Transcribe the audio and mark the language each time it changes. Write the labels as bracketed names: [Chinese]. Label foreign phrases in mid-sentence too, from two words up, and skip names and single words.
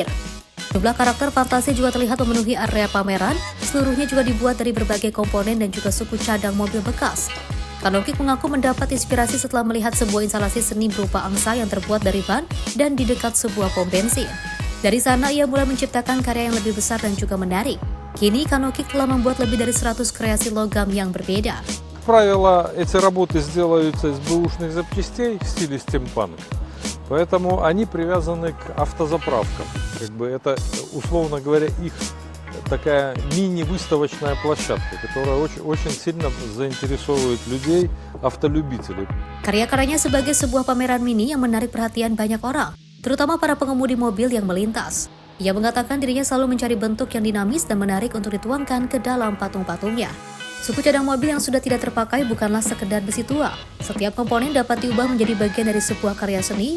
[Indonesian] Jumlah karakter fantasi juga terlihat memenuhi area pameran, seluruhnya juga dibuat dari berbagai komponen dan juga suku cadang mobil bekas. Kanodik mengaku mendapat inspirasi setelah melihat sebuah instalasi seni berupa angsa yang terbuat dari ban dan di dekat sebuah pom bensin. Dari sana ia mulai menciptakan karya yang lebih besar dan juga menarik. Kini Kanodik telah membuat lebih dari 100 kreasi logam yang berbeda. [Russian] Правило, эти работы сделаются из бэушных запчастей в стиле стимпанк. Поэтому они привязаны к автозаправкам. Это, условно говоря, их такая мини-выставочная площадка, которая очень сильно заинтересовывает людей, автолюбителей. [Indonesian] Karya-karyanya sebagai sebuah pameran mini yang menarik perhatian banyak orang, terutama para pengemudi mobil yang melintas. Ia mengatakan dirinya selalu mencari bentuk yang dinamis dan menarik untuk dituangkan ke dalam patung-patungnya. Suku cadang mobil yang sudah tidak terpakai bukanlah sekedar besi tua. Setiap komponen dapat diubah menjadi bagian dari sebuah karya seni.